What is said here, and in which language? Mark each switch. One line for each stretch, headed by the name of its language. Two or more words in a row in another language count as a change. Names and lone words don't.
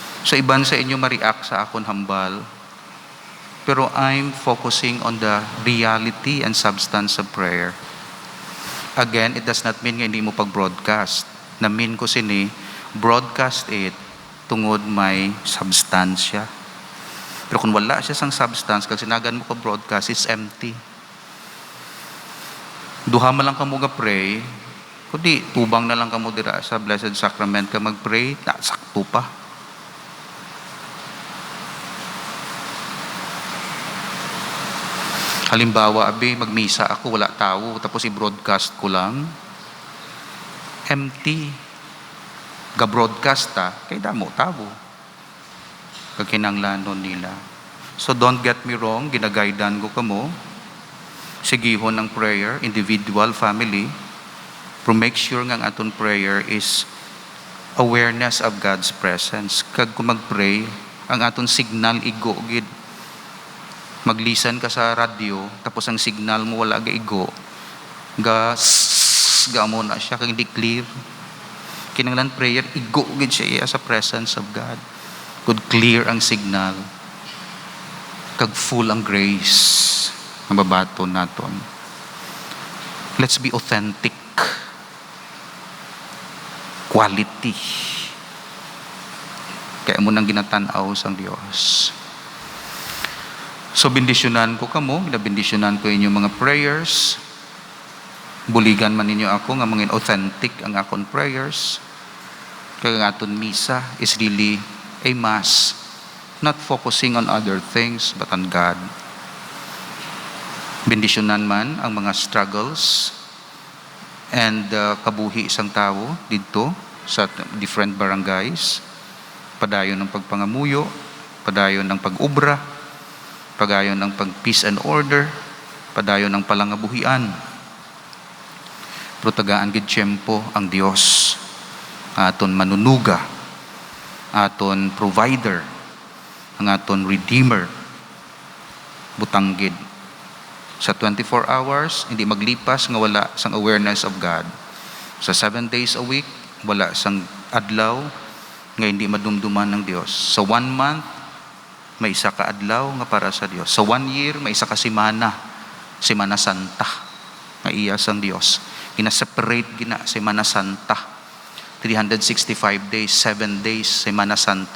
Hiligaynon: So iban sa inyo ma-react sa akon hambal.
English: Pero I'm focusing on the reality and substance of prayer. Again, it does not mean
Hiligaynon: nga hindi mo pag-broadcast. Na-mean ko sini,
English: broadcast it
Hiligaynon: tungod may substansya. Pero kung wala siya sang substance, kag sinagan mo ka broadcast,
English: it's empty.
Hiligaynon: Duha man lang ka mo ga-pray, kundi tubang na lang ka mo dira sa Blessed Sacrament ka mag-pray, sakto pa. Halimbawa, magmisa ako, wala tao, tapos i-broadcast ko lang.
English: Empty.
Hiligaynon: Ga-broadcast kay damo tao. Kakinanglanon nila.
English: So don't get me wrong,
Hiligaynon: ginagaidan ko kamo. Sigihon ng prayer, individual, family.
English: Pero make sure
Hiligaynon: nga ang aton
English: prayer is awareness of God's presence.
Hiligaynon: Kag kung mag-pray, ang aton signal igo gid. Maglisan ka sa radio, tapos ang signal mo wala ga igo, ga mo na siya, kag hindi clear. Kinanglan prayer, igo gid siya sa
English: presence of God. Good clear
Hiligaynon: ang signal, kag full ang grace ang babato naton.
English: Let's be authentic. Quality.
Hiligaynon: Kaya mo nang ginatanaw sang Dios. So, bendisyonan ko kamo, binabendisyonan ko inyong mga prayers. Buligan man ninyo ako nga mga authentic ang akong prayers. Kaya ang aton misa
English: is really a mass, not focusing on other things but on God.
Hiligaynon: Bendisyonan man ang mga
English: struggles and
Hiligaynon: kabuhi isang tao dito sa
English: different barangays.
Hiligaynon: Padayon ng pagpangamuyo, padayon ng pag-ubra, padayon ng pag-
English: peace and order,
Hiligaynon: padayon ng palangabuhian. Pero tagaan gid tiyempo ang Dios, aton manunuga, aton provider, ang aton redeemer. Butang gid sa 24 hours, hindi maglipas nga wala sang
English: awareness of God. Sa 7 days a week,
Hiligaynon: wala sang adlaw nga hindi madumduman ng Dios. Sa 1 month, may isa ka adlaw nga para sa Dios. Sa 1 year, may isa ka Semana Santa nga iya sang Dios. Gina-separate gina Semana Santa.
English: 365 days, 7 days Semana Santa.